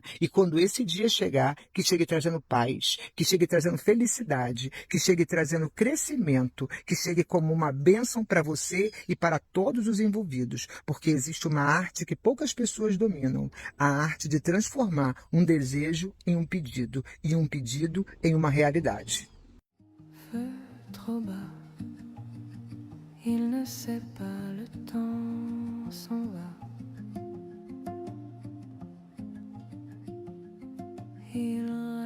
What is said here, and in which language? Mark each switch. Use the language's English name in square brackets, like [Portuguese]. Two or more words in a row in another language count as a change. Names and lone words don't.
[Portuguese] E quando esse dia chegar, que chegue trazendo paz, que chegue trazendo felicidade, que chegue trazendo crescimento, que chegue como uma bênção para você e para todos os envolvidos, porque existe uma arte que poucas pessoas dominam. A arte de transformar um desejo em um pedido e um pedido em uma realidade. [French] Feu trop bas, il ne sait pas, le temps s'en va. Il